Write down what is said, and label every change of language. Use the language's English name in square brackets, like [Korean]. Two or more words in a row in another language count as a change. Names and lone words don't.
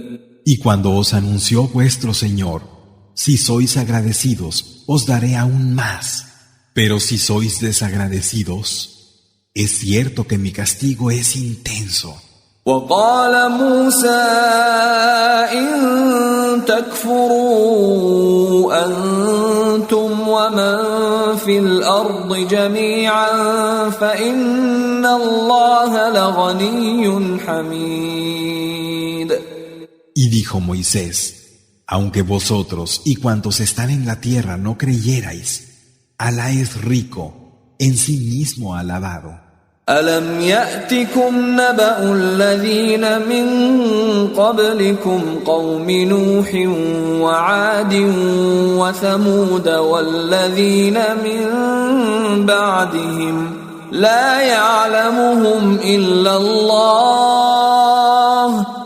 [Spanish] Y cuando os anunció vuestro Señor, si sois agradecidos, os daré aún más. Pero si sois desagradecidos, es cierto que mi castigo es intenso. [Arabic] وقال موسى إن تكفروا أنتم ومن في الأرض جميعا فإن الله لغني حميد. [Spanish] Y dijo Moisés: aunque vosotros y cuantos están en la tierra no creyerais, Alá es rico, en sí mismo alabado. [Arabic] ألم يأتكم نبأ الذين من قبلكم قوم نوح وعاد وثمود والذين من بعدهم لا يعلمهم إلا الله